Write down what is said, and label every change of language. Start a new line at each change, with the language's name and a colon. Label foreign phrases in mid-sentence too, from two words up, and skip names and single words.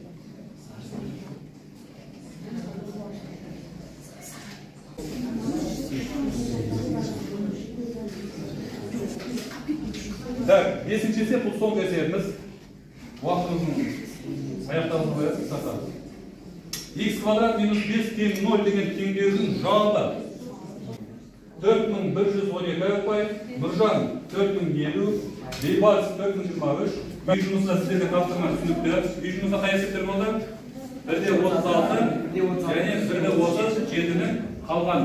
Kazakh: Так, 5-ci есеп бұл соңғы есебіміз. Уақытымыздың аяқталуына байланысты қысқартамыз. X kvadrat minus 5 teң 0 деген теңдеудің жауабы. 4112 Akbay, Nurjan 4050, Beybaz 4023, үй жұмысына сіздерге тапсырма түсінікті. Үй жұмысына қай есептер болды? Бірде 36, және бірде 37-ні қалған.